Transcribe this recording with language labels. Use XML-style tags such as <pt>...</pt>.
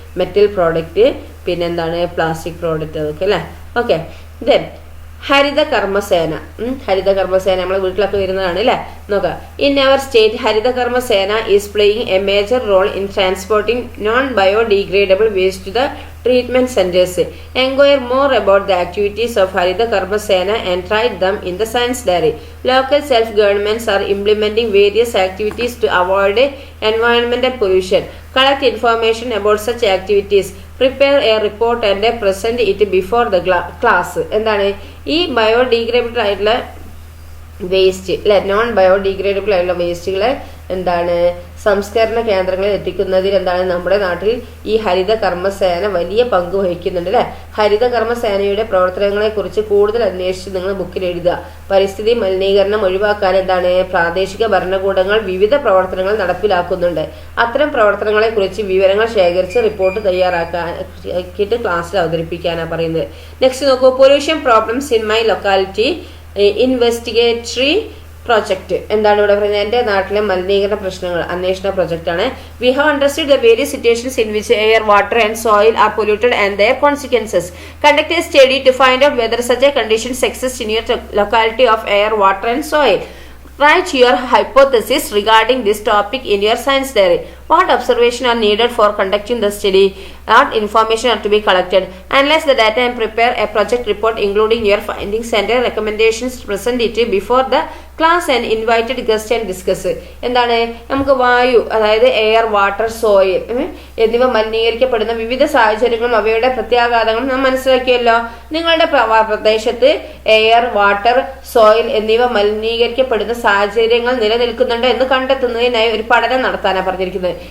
<ml>Metal product, പിന്നെന്താണ് plastic product, അതൊക്കെ അല്ലെ. Okay, then Haritha Karmasena. ഹരിത കർമ്മസേന നമ്മളെ വീട്ടിലൊക്കെ വരുന്നതാണ് അല്ലെ. നോക്കാം.</ml> <en>In our state Harita Karmasena is playing a major role in transporting non biodegradable waste to the treatment centers. Enquire more about the activities of Harita Karma Sena and try them in the science diary. Local self-governments are implementing various activities to avoid environmental pollution. Collect information about such activities. Prepare a report and present it before the class.</en> <ml>എന്താണ് ഈ biodegradable ആയിട്ടുള്ള waste അല്ലെ, non biodegradable ആയിട്ടുള്ള വേസ്റ്റുകളെ എന്താണ് സംസ്കരണ കേന്ദ്രങ്ങളിൽ എത്തിക്കുന്നതിൽ എന്താണ് നമ്മുടെ നാട്ടിൽ ഈ ഹരിത കർമ്മസേന വലിയ പങ്ക് വഹിക്കുന്നുണ്ട് അല്ലെ. ഹരിത കർമ്മസേനയുടെ പ്രവർത്തനങ്ങളെ കുറിച്ച് കൂടുതൽ അന്വേഷിച്ച് നിങ്ങൾ ബുക്കിൽ എഴുതുക. പരിസ്ഥിതി മലിനീകരണം ഒഴിവാക്കാൻ എന്താണ് പ്രാദേശിക ഭരണകൂടങ്ങൾ വിവിധ പ്രവർത്തനങ്ങൾ നടപ്പിലാക്കുന്നുണ്ട്. അത്തരം പ്രവർത്തനങ്ങളെ കുറിച്ച് വിവരങ്ങൾ ശേഖരിച്ച് റിപ്പോർട്ട് തയ്യാറാക്കിയിട്ട് ക്ലാസ്സിൽ അവതരിപ്പിക്കാനാണ് പറയുന്നത്. നെക്സ്റ്റ് നോക്കൂ.</ml> <en>Pollution problems in my locality investigatory project.</en> <ml>എന്താണ് ഇവിടെ പറയുന്നത്? എന്റെ നാട്ടിലെ മലിനീകരണ പ്രശ്നങ്ങൾ അന്വേഷണ പ്രൊജക്ട് ആണ്.</ml> <en>We have understood the various situations in which air, water and soil are polluted and their consequences. Conduct a study to find out whether such a conditions exist in your locality of air, water and soil. Write your hypothesis regarding this topic in your science diary. What observations are needed for conducting the study? What information are to be collected? Analyze the data and prepare a project report including your findings and recommendations. Present it before the class and invited guests and discuss.</en> <ml>എന്താണ് നമുക്ക് വായു, അതായത് air, water, soil എന്നിവ മലിനീകരിക്കപ്പെടുന്ന വിവിധ സാഹചര്യങ്ങളും അവയുടെ പ്രത്യാഘാതങ്ങളും നാം മനസ്സിലാക്കിയല്ലോ. നിങ്ങളുടെ പ്രദേശത്ത് എയർ, വാട്ടർ, സോയിൽ എന്നിവ മലിനീകരിക്കപ്പെടുന്ന സാഹചര്യങ്ങൾ നിലനിൽക്കുന്നുണ്ടോ എന്ന് കണ്ടെത്തുന്നതിനായി ഒരു പഠനം നടത്താനാണ് പറഞ്ഞിരിക്കുന്നത്.</ml>